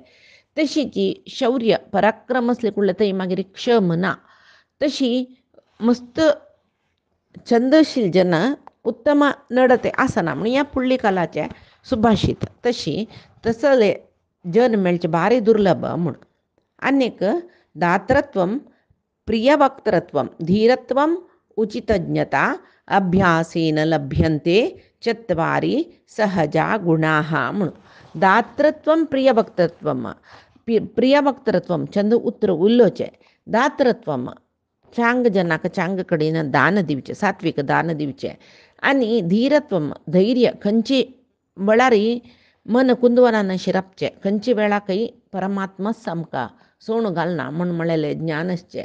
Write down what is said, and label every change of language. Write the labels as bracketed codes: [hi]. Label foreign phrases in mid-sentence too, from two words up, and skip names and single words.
[kok] तशी जी शौर्य पराक्रम असले कुडले थंय मागीर क्षम ना. तशी मस्त छंदशील जन उत्तम नडते आसना म्हण ह्या फुडली कालाचे सुभाषित. तशी तसले जन मेळचे भारी दुर्लभ म्हूण. [sa] आनीक दातृत्वं प्रियवक्तृत्वं धीरत्वं उचितज्ञता अभ्यासेन लभ्यन्ते चत्वारि सहजा गुणाः म्हणून. दातृत्वं प्रियवक्तृत्वं प्रियवक्तृत्वं [kok] चंद उतर उल्लोचे. दातृत्वं चांग जनाक चांग कडेन दान दिवचे, सात्विक दान दिवचे. आनी धीरत्वं धैर्य खंयची वेळारी मन कुंदवनान शिरपचे, खंयची वेळाकय परमात्मा सामका सोण घालना म्हण म्हळेले ज्ञान आसचे.